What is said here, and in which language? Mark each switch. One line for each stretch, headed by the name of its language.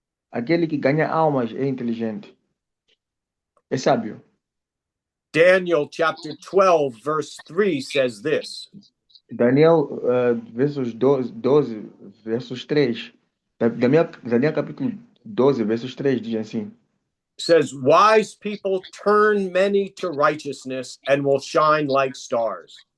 Portuguese: Aquele que ganha almas é inteligente, é sábio.
English: Daniel chapter 12, verse 3 says this.
Portuguese: Daniel, versos 12, versos 3. Daniel capítulo 12, versos 3 diz assim:
English: Says, wise people turn many to righteousness and will shine like stars.